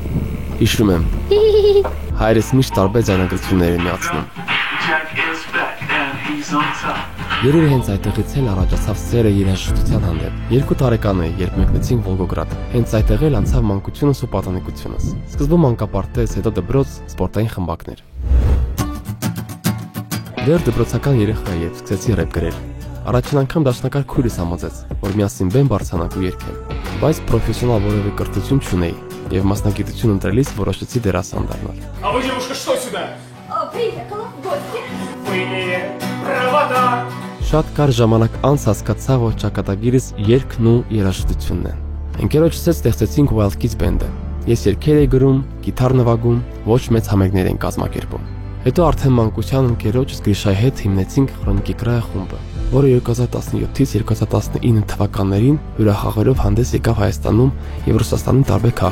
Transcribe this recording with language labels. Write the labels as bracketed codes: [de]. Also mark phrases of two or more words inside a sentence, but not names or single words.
[hy] Հիշում եմ։ Հայրս միշտ տարբեր ձայնագրություններ է միացնում։ Երևի հենց այդտեղից էլ առաջացավ սերը երաժշտության հանդեպ։ 2 տարեկան էի, երբ մեկնեցինք Վոլգոգրադ։ Հենց այդտեղ էլ անցավ մանկությունս ու պատանեկությունս։ Սկզբում մանկապարտեզ, հետո դպրոց, սպորտային խմբակներ։ Դեռ դպրոցական երեխա էի, երբ սկսեցի ռեփ գրել։ Առաջին անգամ դաշնակար քույրս համոզեց, որ միասին բեմ բարձրանանք ու երգենք, բայց պրոֆեսիոնալ որևէ կրթություն չունեի եւ մասնագիտություն ընտրելիս որոշեցի դերասան դառնալ։ [ru] А вы, девушка, что сюда? Приехала в гости. Вы не провода. [hy] Շատ կար ժամանակ անց հասկացա, որ ճակատագիրս երգն ու երաժշտությունն են։ Ընկերոջս հետ ստեղծեցինք Wild Kids Band-ը։ Ես երգեր էի գրում, գիտար նվագում, ոչ մեծ համերգներ են կազմակերպում։ Հետո արդեն մանկության ընկերոջս Գրիշայի հետ հիմնեցինք Խրոնիկի կրայ խումբը, որը 2017-ից 2019 թվականներին հյուրախաղերով հանդես եկավ Հայաստանում եւ Ռուսաստանի տարբեր